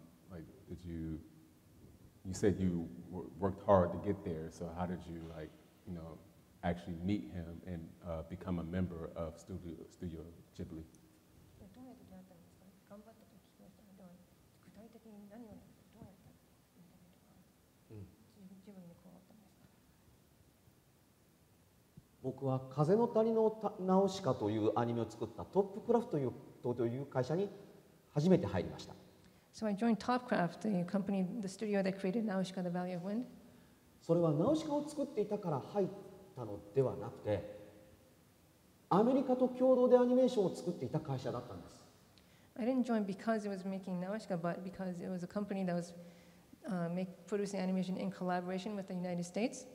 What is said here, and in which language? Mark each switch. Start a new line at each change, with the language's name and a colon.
English: Like, you said you worked hard to get there. So how did you actually meet him and become a member of Studio Ghibli?
Japanese: どうやって出会ったんですか？頑張ったと聞きましたけど、具体的に何をどうやってインタビューとか、自分に加わったんですか？僕は「風の谷のナウシカ」というアニメを作ったトップクラフトという会社に初めて入りました。
English: So I joined Topcraft, the company, the studio that created Nausicaa, The Valley of Wind.
Japanese: それはナウシカを作っていたから入ったのではなくて、アメリカと共同でアニメーションを作っていた会社だったんです。
English: I didn't join because it was making Nausicaa, but because it was a company that was producing animation in collaboration with the United States.